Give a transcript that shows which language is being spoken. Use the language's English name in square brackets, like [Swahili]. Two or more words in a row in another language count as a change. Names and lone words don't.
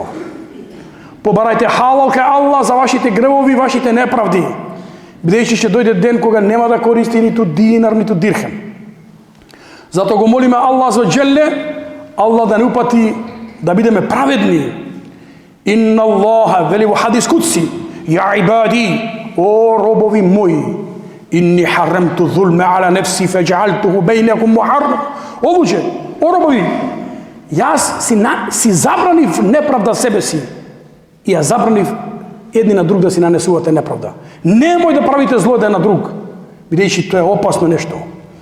[Macedonian] Побарајте халал кај Аллах за вашите гревови, вашите неправди, бидејќи ќе дојде ден кога нема да користи ниту динар, ниту дирхем. Затоа го молиме [Arabic] الله عز وجل, [Macedonian] Аллах да не упати да бидеме праведни. [Arabic] إن الله, [Macedonian] вели во хадис кудси: [Arabic] "يا عبادي, [Macedonian] о робови мои, [Arabic] إني حرمت الظلم على نفسي فجعلته بينكم محرما." [Macedonian] О луѓе, о робови, јас си забранив неправда себе си и ја забранив едни на друг да си нанесувате неправда. Немој да правите зло еден на друг, бидејќи тоа е опасно нешто.